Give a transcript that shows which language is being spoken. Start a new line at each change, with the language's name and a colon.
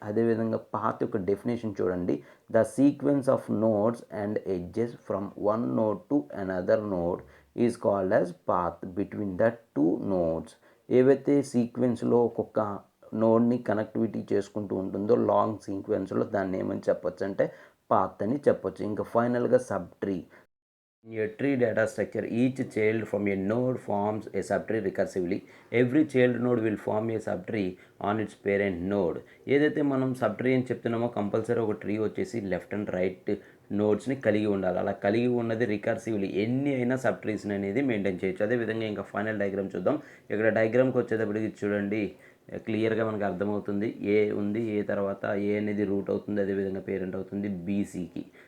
Telugu: అదేవిధంగా పాత్ యొక్క డెఫినేషన్ చూడండి.
English: The sequence of nodes and edges from one node to another node is called as path between the 2 nodes.
Telugu: ఏవైతే సీక్వెన్స్లో ఒక్కొక్క నోడ్ని connectivity చేసుకుంటూ ఉంటుందో లాంగ్ సీక్వెన్స్లో దాన్ని ఏమని చెప్పొచ్చు అంటే పాత్ అని చెప్పొచ్చు. ఇంకా ఫైనల్గా sub tree.
English: In a tree data structure, each child from a node forms a subtree recursively. Every child node will form a subtree on its parent node.
Telugu: ఏదైతే మనం సబ్ట్రీ అని చెప్తున్నామో కంపల్సరీ ఒక ట్రీ వచ్చేసి left and right నోడ్స్ని కలిగి ఉండాలి. అలా కలిగి ఉన్నది రికర్సివ్లీ ఎన్ని అయినా సబ్ ట్రీస్ని అనేది మెయింటైన్ చేయొచ్చు. అదేవిధంగా ఇంకా ఫైనల్ డయాగ్రామ్ చూద్దాం. ఇక్కడ డయాగ్రామ్కి వచ్చేటప్పటికి చూడండి క్లియర్గా మనకు అర్థమవుతుంది. ఏ ఉంది, ఏ తర్వాత ఏ అనేది రూట్ అవుతుంది, అదేవిధంగా పేరెంట్ అవుతుంది బీసీకి.